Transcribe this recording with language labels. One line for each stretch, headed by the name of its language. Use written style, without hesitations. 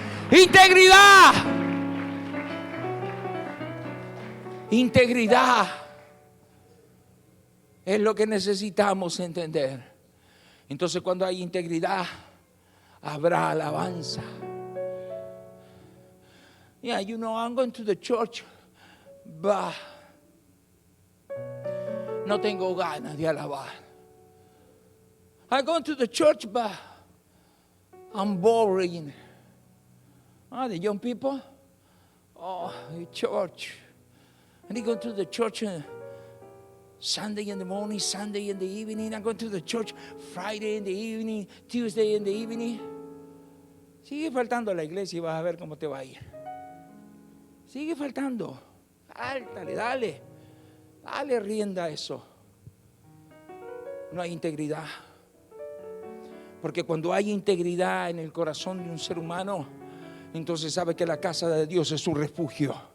Spanish: Integridad. Integridad es lo que necesitamos entender. Entonces, cuando hay integridad, habrá alabanza.
English: Yeah, you know, I'm going to the church, but
Spanish: no tengo ganas de alabar.
English: I go to the church, but I'm boring. The young people, the church. And I go to the church Sunday in the morning, Sunday in the evening. I go to the church Friday in the evening, Tuesday in the evening.
Spanish: Sigue faltando a la iglesia y vas a ver cómo te va a ir. Sigue faltando. Dale rienda a eso. No hay integridad. Porque cuando hay integridad en el corazón de un ser humano, entonces sabe que la casa de Dios es su refugio.